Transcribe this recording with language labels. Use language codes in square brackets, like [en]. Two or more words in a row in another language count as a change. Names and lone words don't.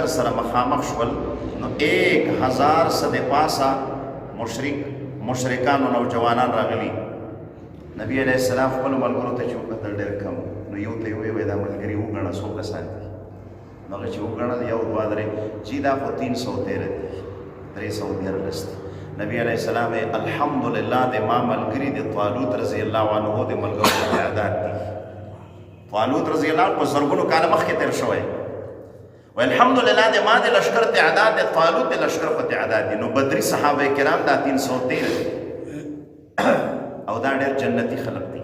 [ps] سره مخامخ شول نو 1000 څه د پاسه مشرکان او نوجوانان راغلي نبی [ar] علیه السلام [ps] خپلو ملګرو ته چې وکتل ډېر کم نو یو ته یې وویل دا ملګري وګڼه څو کسان دي نو هغه چې وګڼل یو دوه درې چې دا خو 313 دي 313 دي نبی [ar] علیہ السلام [ps] الحمدللہ د ما ملګری د طالوت [ar] رضی الله عنه [ps] د ملګرو تعداد دي. طالوت [ar] رضی الله عنه [ps] په زرګونو کاله مخکې تیر شوی و الحمدللہ د ما د لشکر تعداد د طالوت د لشکر په تعداد دي. نو بدری صحابه کرام دا 313 او دا ډېر جنتی خلق دي.